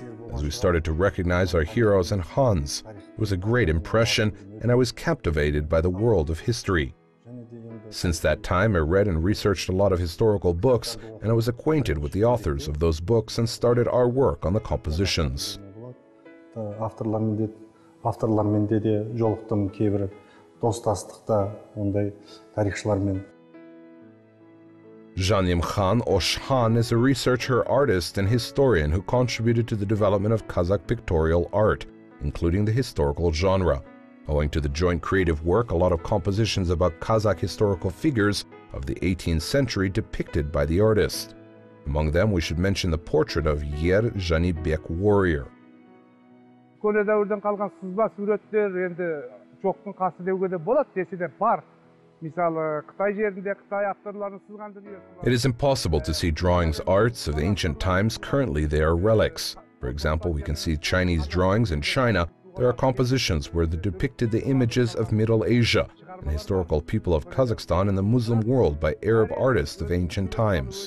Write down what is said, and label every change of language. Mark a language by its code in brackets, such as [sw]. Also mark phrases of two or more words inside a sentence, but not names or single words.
[en] As we started to recognize our heroes and Hans, it was a great impression, and I was captivated by the world of history. Since that time, I read and researched a lot of historical books, and I was acquainted with the authors of those books and started our work on the compositions. [kk] Авторлармен де жолықтым, кейбір достастықта ондай тарихшылармен. [en] Janim Khan Oshan is a researcher, artist, and historian who contributed to the development of Kazakh pictorial art, including the historical genre. Owing to the joint creative work, a lot of compositions about Kazakh historical figures of the 18th century depicted by the artist. Among them, we should mention the portrait of Yer Janibek warrior. [kk] Көне дәуірден қалған сызба суреттер енді жоқтың қасы деуге де болады, десе де бар. Мысалы, Қытай жерінде Қытай авторларының сызған дүниесі. [en] It is impossible to see drawings arts of the ancient times. Currently, they are relics. For example, we can see Chinese drawings in China. There are compositions where they depicted the images of Middle Asia and historical people of Kazakhstan and the Muslim world by Arab artists of ancient times.